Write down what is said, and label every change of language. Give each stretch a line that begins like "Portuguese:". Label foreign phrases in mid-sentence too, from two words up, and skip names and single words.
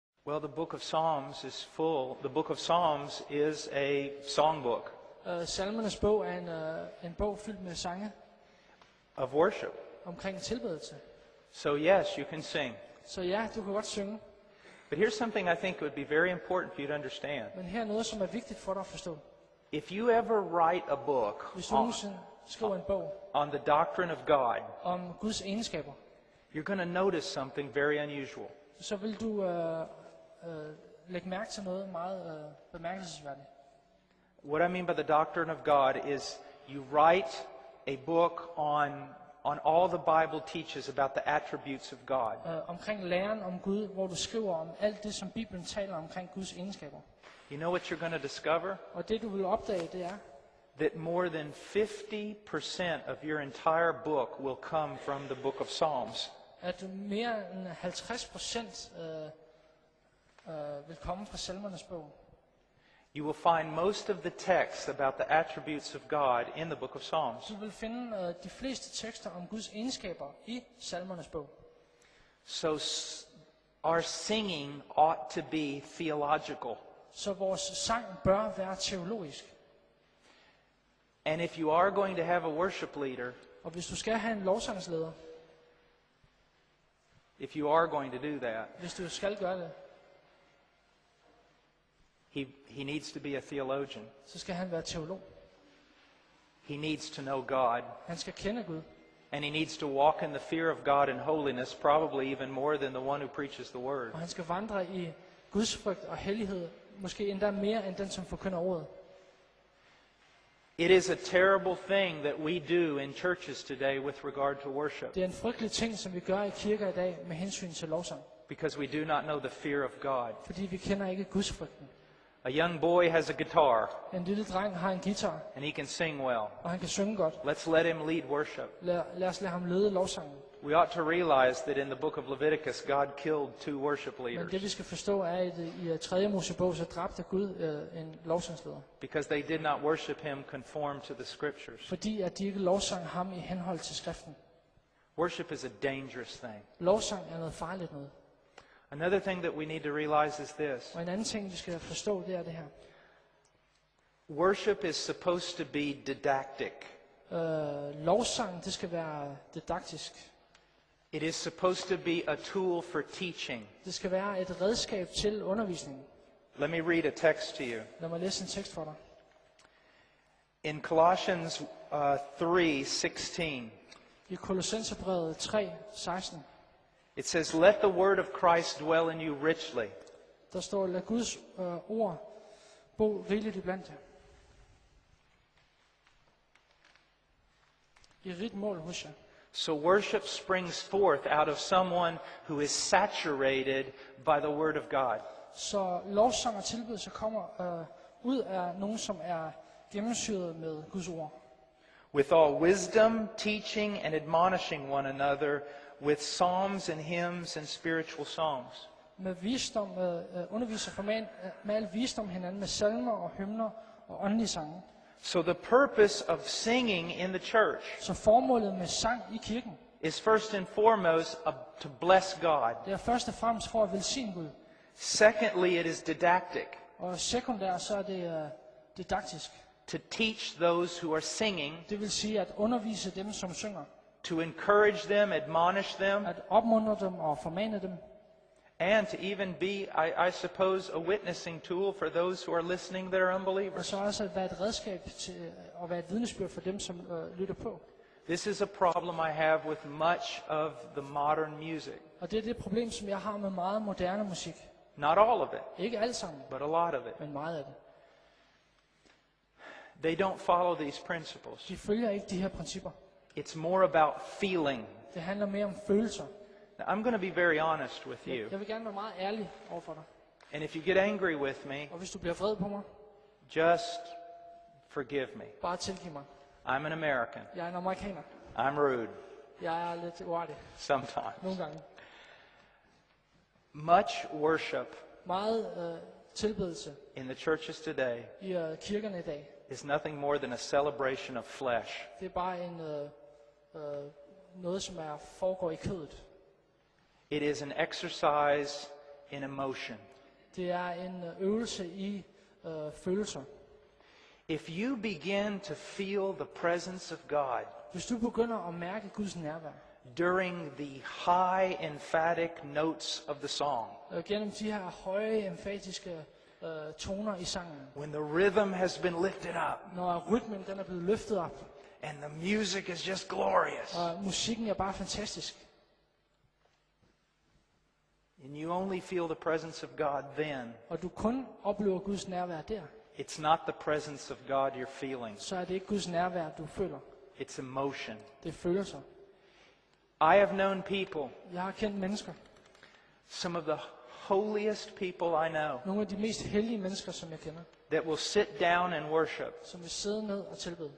English: Well, the book of Psalms is full. The book of Psalms is a songbook
Danish: Salmernes bog er en bog fyldt med sange
English: of worship.
Danish: omkring tilbedelse.
English: So yes, you can sing.
Danish: Så ja, du kan godt synge,
English: But here's something I think would be very important for you to understand.
Danish: men her er noget, som er vigtigt for dig at forstå.
English: If you ever write a book
Danish: Hvis du nogensinde skriver en bog
English: on the doctrine of God,
Danish: om Guds egenskaber,
English: you're going to notice something very unusual.
Danish: så vil du lægge mærke til noget meget bemærkelsesværdigt.
English: What I mean by the doctrine of God is you write a book on all the Bible teaches about the attributes of God.
Danish: Omkring læren om Gud, hvor du skriver om alt det, som Bibelen taler omkring Guds egenskaber.
English: You know what you're going to discover?
Danish: Og det, du vil opdage, det er,
English: That more than 50% of your entire book will come from the book of Psalms.
Danish: at mere end 50% vil komme fra Salmernes bog.
English: You will find most of the text about the attributes of God in the book of Psalms.
Danish: Du vil finde de fleste tekster om Guds egenskaber i Salmernes bog.
English: So our singing ought to be theological.
Danish: Så vores sang bør være teologisk.
English: And if you are going to have a worship leader,
Danish: Og hvis du skal have en lovsangsleder,
English: if you are going to do that,
Danish: hvis du skal gøre det,
English: he needs to be a theologian.
Danish: så skal han være teolog.
English: He needs to know God.
Danish: Han skal kende Gud.
English: And he needs to walk in the fear of God and holiness, probably even more than the one who preaches the word.
Danish: Og han skal vandre i Guds frygt og hellighed, måske endda mere end den, som forkynder ordet.
English: It is a terrible thing that we do in churches today with regard to worship,
Danish: Det er en frygtelig ting, som vi gør i kirker i dag med hensyn til lovsang.
English: because we do not know the fear of God.
Danish: Fordi vi kender ikke Guds frygten.
English: A young boy has a guitar,
Danish: En lille dreng har en guitar,
English: and he can sing well.
Danish: og han kan synge godt.
English: Let's let him lead worship.
Danish: Lad os lade ham lede lovsangen.
English: We ought to realize that in the book of Leviticus, God killed 2 worship
Danish: Men det
English: leaders
Danish: vi skal forstå er, at i 3. Mosebog, så dræbte Gud en lovsangsleder.
English: because they did not worship him conform to the scriptures.
Danish: Fordi at de ikke lovsang ham i henhold til skriften.
English: Worship is a dangerous thing.
Danish: Lovsang er noget farligt noget.
English: Another thing that we need to realize is this.
Danish: Og en anden ting, vi skal forstå, det er det her.
English: Worship is supposed to be didactic.
Danish: Lovsang, det skal være didaktisk.
English: It is supposed to be a tool for teaching.
Danish: Det skal være et redskab til undervisning.
English: Let me read a text to you.
Danish: Lad mig læse en tekst for dig.
English: In Colossians 3:16,
Danish: I Kolossenserbrevet 3:16,
English: it says, "Let the word of Christ dwell in you richly,
Danish: der står, lad Guds ord bo rigeligt iblandt jer. I rigt mål hos jer.
English: so worship springs forth out of someone who is saturated by the word of God."
Danish: Så lovsang og tilbedelse kommer ud af nogen, som er gennemsyret med Guds ord.
English: With all wisdom, teaching and admonishing one another with psalms and hymns and spiritual songs.
Danish: Med visdom, underviser med al visdom hinanden, med salmer og hymner og åndelige sange.
English: So the purpose of singing in the church
Danish: Så formålet med sang i kirken,
English: is first and foremost to bless God.
Danish: det er først og fremmest for at velsigne Gud.
English: Secondly, it is didactic,
Danish: Og sekundært, så er det didaktisk.
English: to teach those who are singing,
Danish: Det vil sige at undervise dem, som synger.
English: to encourage them, admonish them,
Danish: At opmuntre dem og formane dem.
English: and to even be, I suppose, a witnessing tool for those who are listening that are
Danish: Og
English: unbelievers.
Danish: så også at være et redskab til at være et vidnesbyrd for dem, som lytter på.
English: This is a problem I have with much of the modern music.
Danish: Og det er det problem, som jeg har med meget moderne musik.
English: Not all of it,
Danish: Ikke alt sammen,
English: but a lot of it.
Danish: men meget af det.
English: They don't follow these principles.
Danish: De følger ikke de her principper.
English: It's more about feeling.
Danish: Det handler mere om følelser.
English: Now, I'm going to be very honest with you.
Danish: Jeg vil gerne være meget ærlig overfor dig.
English: And if you get angry with me,
Danish: Og hvis du bliver vred på mig,
English: just forgive me.
Danish: bare tilgiv mig.
English: I'm an American.
Danish: Jeg er en amerikaner.
English: I'm rude
Danish: Jeg er lidt uartig
English: sometimes.
Danish: nogle gange.
English: Much worship
Danish: Meget tilbedelse
English: in the churches today
Danish: i kirkerne i dag.
English: is nothing more than a celebration of flesh.
Danish: Det er bare noget, som foregår i kødet.
English: It is an exercise in emotion.
Danish: Det er en øvelse i følelser.
English: If you begin to feel the presence of God
Danish: Hvis du begynder at mærke Guds nærvær,
English: during the high emphatic notes of the song,
Danish: gennem de her høje, emfatiske toner i sangen,
English: when the rhythm has been lifted up
Danish: når rytmen den er blevet løftet op,
English: and the music is just glorious,
Danish: og musikken er bare fantastisk,
English: and you only feel the presence of God then,
Danish: og du kun oplever Guds nærvær der,
English: it's not the presence of God you're feeling,
Danish: så er det ikke Guds nærvær, du føler.
English: it's emotion.
Danish: Det er følelser.
English: I have known people,
Danish: Jeg har kendt mennesker,
English: some of the holiest people I know,
Danish: nogle af de mest hellige mennesker, som jeg kender,
English: that will sit down and worship.
Danish: som vil sidde ned og tilbede.